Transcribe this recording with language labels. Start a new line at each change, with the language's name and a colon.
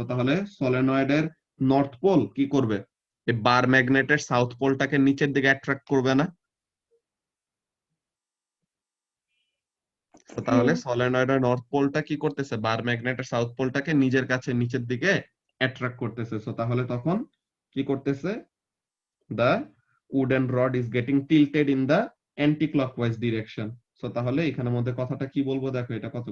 Bangla: তাহলে সলেনয়েডের north pole কি করবে? এই বার ম্যাগনেটের সাউথ পোলটাকে নিচের দিকে অ্যাট্রাক্ট করবে না? তাহলে সলেনয়েডের নর্থ পোলটা কি করতেছে? বার ম্যাগনেটের সাউথ পোলটাকে নিজের কাছে নিচের দিকে অ্যাট্রাক্ট করতেছে। তাহলে তখন কি করতেছে?
English: the wooden rod is getting tilted in the anti-clockwise direction।
Bangla: তাহলে এখানের মধ্যে কথাটা কি বলবো দেখো, এটা কত?